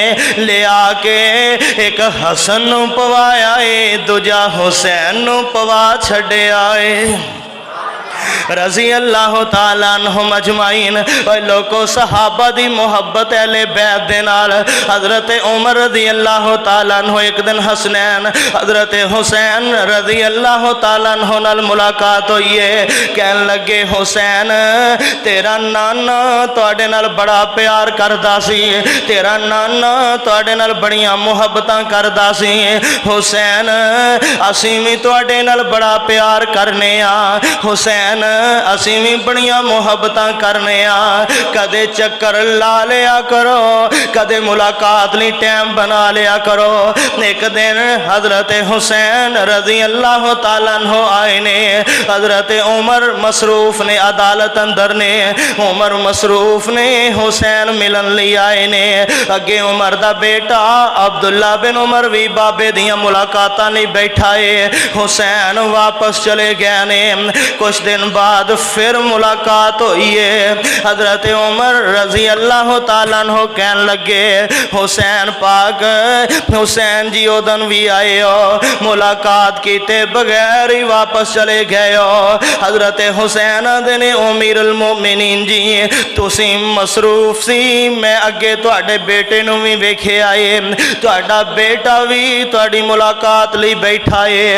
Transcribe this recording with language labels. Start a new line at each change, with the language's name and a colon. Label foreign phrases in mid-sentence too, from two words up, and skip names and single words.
Punjabi: لے آکے اک حسن نوں پوایا ہے، دوجا حسین نوں پوا چھڈیا ہے.
Arabic: رضي الله تعالى عنهم أجمعين.
Punjabi: لوگو صحابہ دی محبت اہلے بیت دے نال حضرت عمر
Arabic: رضي الله تعالى عنه
Punjabi: اک دن حسنین حضرت حسین
Arabic: رضي الله تعالى عنه
Punjabi: نال ملاقات ہوئی ہے. کہن لگے حسین تیرا نانا تہاڈے نال بڑا پیار کردا سی، تیرا نانا تہاڈے نال بڑیاں محبتاں کردا سی. حسین اسیں وی تہاڈے نال بڑا پیار کرنے آں، حسین اسیں وی بڑیاں محبتاں کرنے آں. کدے چکر لا لیا کرو، کدے ملاقات لئی ٹائم بنا لیا کرو. اک دن حضرت حسین
Arabic: رضي الله تعالى عنه
Punjabi: آئے نے، حضرت عمر مصروف نے عدالت اندر نے، عمر مصروف نے حسین ملن لئی آئے نے. اگے عمر دا بیٹا عبداللہ بن عمر وی بابے دیاں ملاقاتاں لئی بیٹھا ہے. حسین واپس چلے گئے نے. کجھ دن بعد فیر ملاقات ہوئی ہے. حضرت عمر
Arabic: رضي الله تعالى عنه
Punjabi: کہن لگے حسین پاک، حسین جی اودن وی آئے ہو، ملاقات کیتے بغیر ای واپس چلے گئے ہو. حضرت حسین نے امیر المومنین جی تسی مصروف سی، میں اگے تہاڈے بیٹے نوں وی ویکھے آئے، تہاڈا بیٹا وی تہاڈی ملاقات لئی بیٹھا ہے.